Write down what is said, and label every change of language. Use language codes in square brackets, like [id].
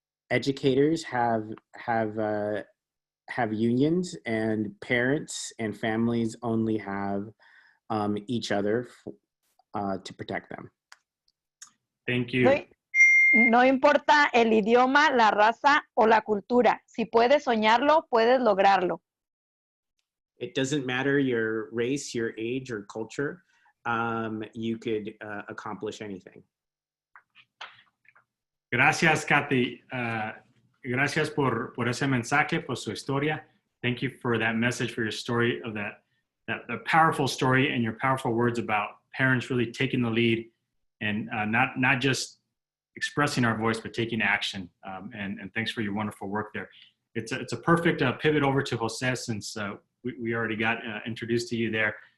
[en] Educators have unions, and parents and families only have each other to protect them. Thank you. [es] No importa el idioma, la raza o la cultura. Si puedes soñarlo, puedes lograrlo. [en] It doesn't matter your race, your age, or culture. You could accomplish anything. [es] Gracias, Kathy. Gracias por ese mensaje, por su historia. [en] Thank you for that message, for your story of that powerful story and your powerful words about parents really taking the lead and not just expressing our voice, but taking action. And thanks for your wonderful work there. It's a perfect pivot over to Jose, since we already got introduced to you there.